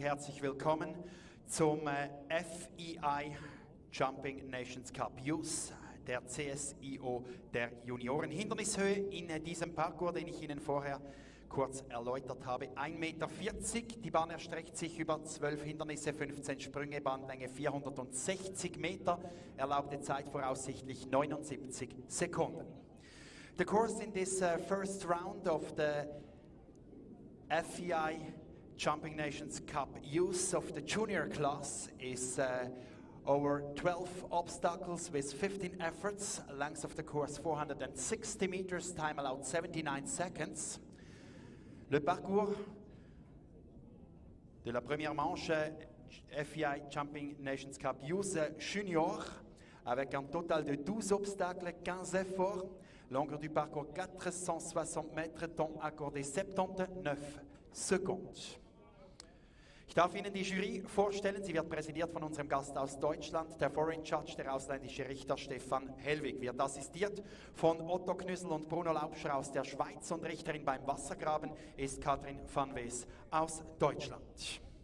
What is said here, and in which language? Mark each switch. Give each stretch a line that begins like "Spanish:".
German: Herzlich willkommen zum FEI Jumping Nations Cup Youth, der CSIO der Junioren. Hindernishöhe in diesem Parcours, den ich Ihnen vorher kurz erläutert habe, 1,40 Meter. Die Bahn erstreckt sich über 12 Hindernisse, 15 Sprünge, Bahnlänge 460 Meter, erlaubte Zeit voraussichtlich 79 Sekunden.
English: The course in this first round of the FEI Jumping Nations Cup Youth of the junior class is over 12 obstacles with 15 efforts. Length of the course 460 meters, time allowed 79 seconds.
French: Le parcours de la première manche FEI Jumping Nations Cup Youth Junior avec un total de 12 obstacles, 15 efforts. Longueur du parcours 460 mètres, temps accordé 79 secondes.
German: Ich darf Ihnen die Jury vorstellen. Sie wird präsidiert von unserem Gast aus Deutschland, der Foreign Judge, der ausländische Richter Stefan Hellwig. Wird assistiert von Otto Knüssel und Bruno Laubscher aus der Schweiz und Richterin beim Wassergraben ist Katrin van Wees aus Deutschland.